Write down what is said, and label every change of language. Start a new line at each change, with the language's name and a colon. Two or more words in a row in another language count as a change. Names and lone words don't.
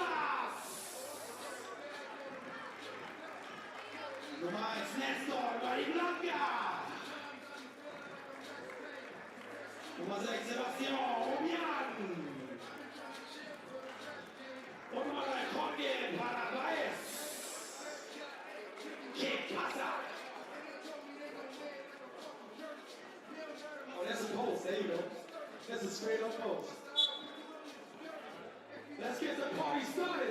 German: Nummer 1, Nestor Marijampole. Nummer 6, Sebastian Obian. Und Nummer 3, Kodio, Paraguayes.
Spanish: Que pasa?
English: Oh, that's a post. There you go. That's a straight up post. Let's get the party started.